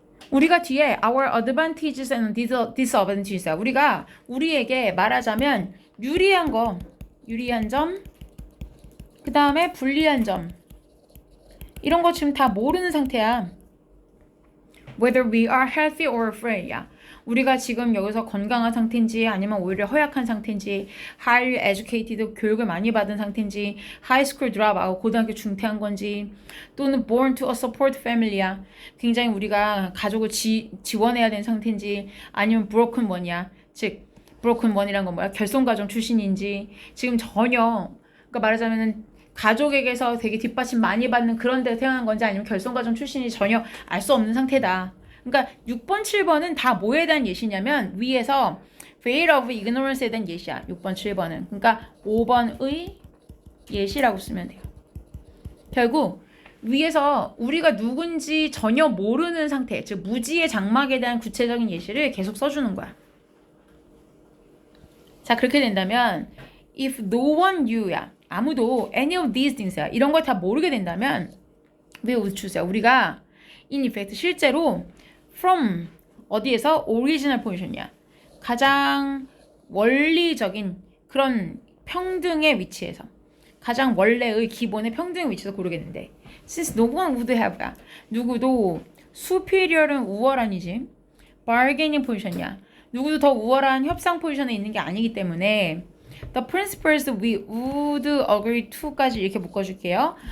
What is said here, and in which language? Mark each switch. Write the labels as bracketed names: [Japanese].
[Korean] 우리가 뒤에 [English] our advantages and disadvantages [Korean] 우리가 우리에게 말하자면 유리한 거, 유리한 점, 그 다음에 불리한 점 이런 거 지금 다 모르는 상태야. [English] Whether we are healthy or frail야. [Korean] 우리가 지금 여기서 건강한 상태인지 아니면 오히려 허약한 상태인지 [English] highly educated [Korean] 교육을 많이 받은 상태인지 [English] high school dropout [Korean] 고등학교 중퇴한 건지 또는 [English] born to a support family [Korean] 야. 굉장히 우리가 가족을 지원해야 되는 상태인지 아니면 [English] broken one [Korean] 이야. 즉 broken one이란 건 뭐야? 결손가정 출신인지 지금 전혀 그러니까 말하자면은 가족에게서 되게 뒷받침 많이 받는 그런 데 태어난 건지 아니면 결손가정 출신이 전혀 알 수 없는 상태다. 그러니까 6번, 7번은 다 뭐에 대한 예시냐면 위에서 veil of ignorance에 대한 예시야. 6번, 7번은. 그러니까 5번의 예시라고 쓰면 돼요. 결국 위에서 우리가 누군지 전혀 모르는 상태, 즉 무지의 장막에 대한 구체적인 예시를 계속 써주는 거야. [English] 자, [Korean] 그렇게 된다면 [English] if no one knew야. 아무도 any of these things야. [Korean] 이런 걸 다 모르게 된다면 [English] we would choose [Korean] 야. [English] 우리가 in effect 실제로 from 어디에서 original position이야. [Korean] 가장 원리적인 그런 평등의 위치에서 가장 원래의 기본의 평등의 위치에서 고르겠는데 [English] since no one would have [Korean] 야. 누구도 superior은 우월한이지 bargaining position이야. 누구도 더 우월한 협상 포지션에 있는 게 아니기 때문에 [English] The principles we would agree to [Korean] 까지 이렇게 묶어줄게요.